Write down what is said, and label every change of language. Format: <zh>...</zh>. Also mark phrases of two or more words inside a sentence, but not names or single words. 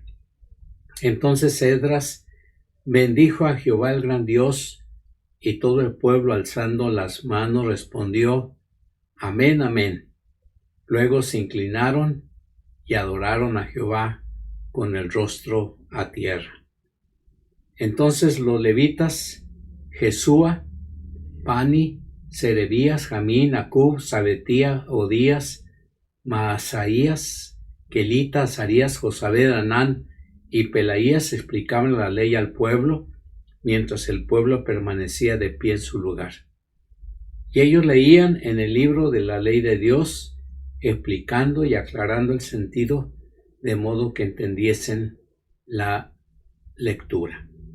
<es>Entonces Esdras bendijo a Jehová el gran Dios, y todo el pueblo, alzando las manos, respondió: Amén, amén. Luego se inclinaron y adoraron a Jehová con el rostro a tierra. Entonces los levitas, Jesúa, Bani, Serebías, Jamín, Acub, Sabetía, Odías, Maasaías, Kelita, Azarías, Josabed, Anán y Pelaías explicaban la ley al pueblo, mientras el pueblo permanecía de pie en su lugar. Y ellos leían en el libro de la ley de Dios, explicando y aclarando el sentido, de modo que entendiesen la lectura.</es>